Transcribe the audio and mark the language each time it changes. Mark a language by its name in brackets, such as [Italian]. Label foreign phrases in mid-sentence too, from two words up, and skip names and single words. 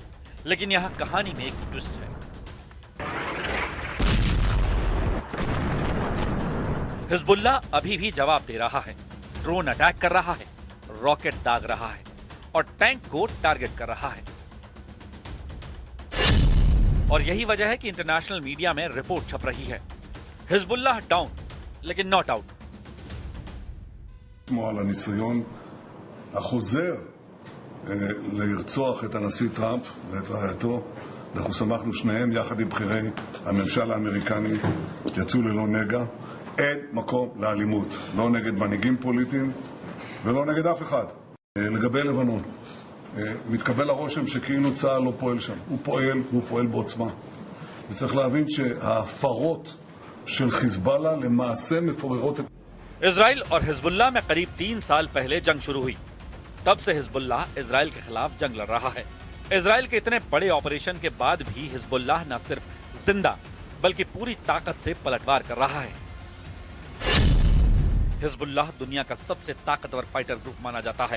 [Hindi] लेकिन यहां कहानी में एक ट्विस्ट है। हिजबुल्लाह अभी भी जवाब दे रहा है, [English] drone attack [Hindi] कर रहा है, रॉकेट दाग रहा है और टैंक को टारगेट कर रहा है। और यही वजह है कि [English] international media [Hindi] में रिपोर्ट छप रही है, हिजबुल्लाह डाउन लेकिन [English] not out. [Hebrew] על הניסיון החוזר לרצוח את הנשיא טראמפ ואת רעייתו. אנחנו שמחנו שניהם יחד עם בכירי הממשל האמריקני, יצאו ללא נגע. אין מקום לאלימות, לא נגד מנהיגים פוליטיים ולא נגד אף אחד. לגבי לבנון, מתקבל הרושם שכאילו צה"ל לא פועל שם. הוא פועל, והוא פועל בעוצמה. וצריך להבין שההפרות של חיזבאללה למעשה מפוררות את... [Hindi] इजराइल और हिजबुल्लाह में करीब 3 साल पहले जंग शुरू हुई। तब से हिजबुल्लाह इजराइल के खिलाफ जंग लड़ रहा है। इजराइल के इतने बड़े ऑपरेशन के बाद भी हिजबुल्लाह न सिर्फ जिंदा बल्कि पूरी ताकत से पलटवार कर रहा है। हिजबुल्लाह दुनिया का सबसे ताकतवर [English] fighter group [Hindi] माना जाता है।